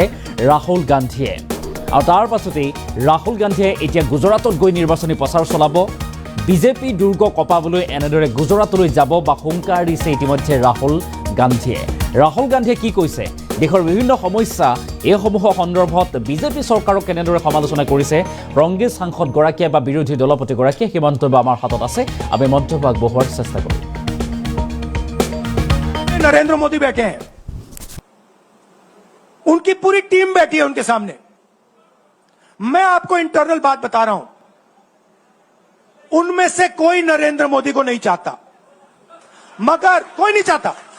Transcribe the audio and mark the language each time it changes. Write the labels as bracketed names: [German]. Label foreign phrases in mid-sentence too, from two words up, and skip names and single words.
[Assamese] ৰাহুল গান্ধীয়ে আৰু তাৰ পাছতেই ৰাহুল গান্ধীয়ে এতিয়া গুজৰাটত গৈ নিৰ্বাচনী প্ৰচাৰ চলাব বিজেপি দুৰ্গ কপাবলৈ এনেদৰে গুজৰাটলৈ যাব বা হুংকাৰ দিছে ইতিমধ্যে ৰাহুল গান্ধীয়ে কি কৈছে দেশৰ বিভিন্ন সমস্যা এইসমূহৰ সন্দৰ্ভত বিজেপি চৰকাৰক কেনেদৰে সমালোচনা কৰিছে কংগ্ৰেছ সাংসদগৰাকীয়ে বা বিৰোধী দলপতিগৰাকীয়ে সেই মন্তব্য আমাৰ হাতত আছে আমি মন্তব্য আগবঢ়োৱাৰ চেষ্টা কৰিম [Hindi] नरेंद्र मोदी बैठे हैं उनकी पूरी टीम बैठी है उनके सामने मैं आपको इंटरनल बात बता रहा हूं उनमें से कोई नरेंद्र मोदी को नहीं चाहता मगर कोई नहीं चाहता